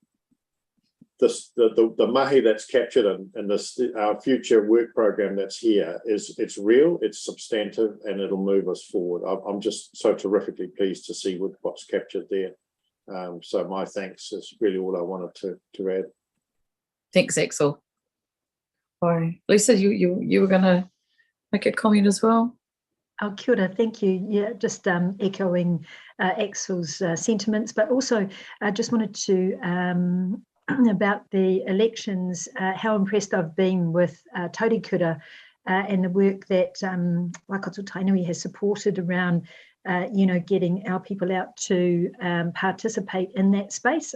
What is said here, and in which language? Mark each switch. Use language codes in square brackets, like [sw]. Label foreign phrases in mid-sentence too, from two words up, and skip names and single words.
[en] The mahi that's captured in this, our future work program that's here, it's real, it's substantive, and it'll move us forward. I'm just so terrifically pleased to see what's captured there. So my thanks is really all I wanted to add. Thanks, Axel. Bye. Lisa, you were going to make a comment as well? [mi] Oh, kia ora, [en] thank you. Yeah, just echoing Axel's sentiments, but also I just wanted to about the elections, how impressed I've been with Taurikura and the work that Waikato Tainui has supported around, getting our people out to participate in that space.